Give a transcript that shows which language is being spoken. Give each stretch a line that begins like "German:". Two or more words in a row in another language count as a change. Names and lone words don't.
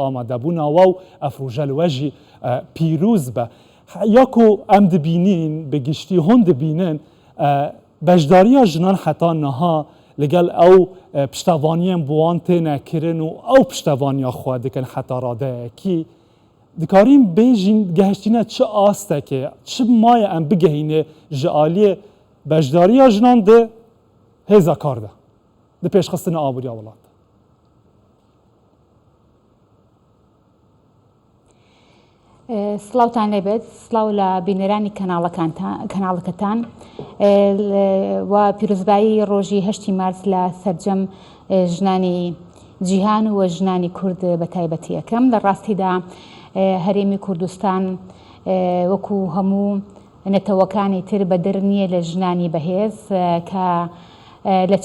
Kurdish: ئامادەبوونەوە و ئەفروژەلوەژی پیرۆز بە یاکو ئەم دبینین بەگشتی هۆن دبینن بەشداریە ژنان حتا نەها لەگەڵ ئەو پشتەوانیان بوان تێنەکردن و ئەو پشتەوانیا خوا دکن حتا ڕادەیەکی دکارین بێژین گەهشتینە چه ئاستەکێ چه مایە ئەم بگەهینێ ji aliyê بەشداریە ژنان di hêza kar de di pêşxistina aboriya welat.
Central Kurdish: سڵاوتان لێبێت سڵاو لە بینەرانی کەناڵەکەتان و پیرۆزبایی ڕۆژی 8 مارس لە سەرجەم ژنانی جیهان و ژنانی کورد بە تایبەتی یەکەم لە ڕاستیدا هەرێمی کوردستان وەکو هەموو نەتەوەکانی تر بەدر نییە لە ژنانی بەهێز کە لە